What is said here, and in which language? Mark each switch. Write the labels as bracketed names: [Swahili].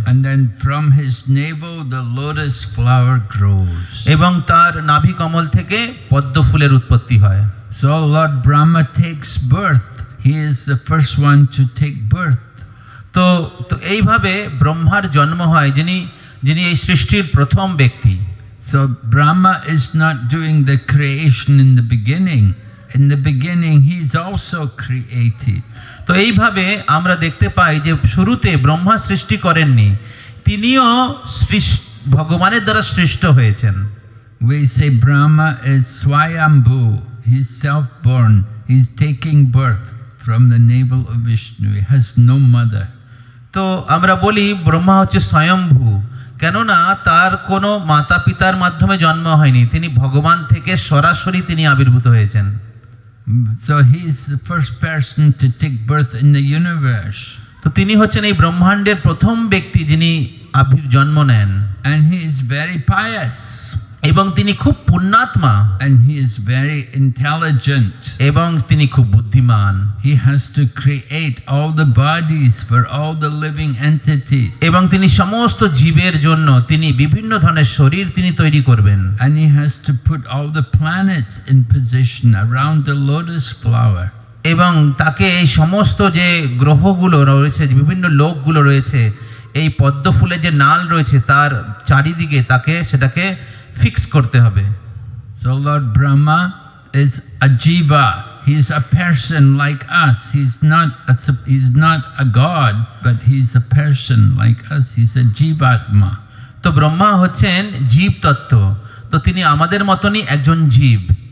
[English] And then from his navel the lotus flower grows. [Bangla] এবং তার নাভি কমল থেকে পদ্ম ফুলের উৎপত্তি হয়। [English] So Lord Brahma takes birth. He is the first one to take birth. [Bangla] তো এইভাবে ব্রহ্মার জন্ম হয়, যিনি এই সৃষ্টির প্রথম ব্যক্তি। [English] So Brahma is not doing the creation in the beginning. In the beginning he is also created. [Bangla] তো এইভাবে আমরা দেখতে পাই যে শুরুতে ব্রহ্মা সৃষ্টি করেননি, তিনিও ভগবানের দ্বারা সৃষ্ট হয়েছেন। [English] We say Brahma is Swayambhu. He's self-born. He's taking birth from the navel of Vishnu. He has no mother. [Bangla] তো আমরা বলি ব্রহ্মা হচ্ছে স্বয়ম্ভু, কেননা তার কোনো মাতা পিতার মাধ্যমে জন্ম হয়নি, তিনি ভগবান থেকে সরাসরি তিনি আবির্ভূত হয়েছেন। [English] So he is the first person to take birth in the universe. [Bangla] তো তিনি হচ্ছেন এই ব্রহ্মাণ্ডের প্রথম ব্যক্তি যিনি জন্ম নেন। [English] And he is very pious. [Bangla] এবং তিনি খুব পুণ্যাত্মা। [English] And he is very intelligent. [Bangla] এবং তিনি খুব বুদ্ধিমান। [English] He has to create all the bodies for all the living entities. [Bangla] এবং তিনি সমস্ত জীবের জন্য তিনি বিভিন্ন ধরনের শরীর তিনি তৈরি করবেন। [English] And he has to put all the planets in position around the lotus flower. [Bangla] এবং তাকে এই সমস্ত যে গ্রহগুলো রয়েছে, বিভিন্ন লোকগুলো রয়েছে, এই পদ্ম ফুলের যে নাল রয়েছে তার চারিদিকে সেটাকে ফিক্স করতে হবে। [English] So Lord Brahma is a jiva. He is a person like us. He's not a god, but he's a person like us. He's a jivatma. [Bangla] তো ব্রহ্মা হচ্ছেন জীব তত্ত্ব, তো তিনি আমাদের মতনই একজন জীব।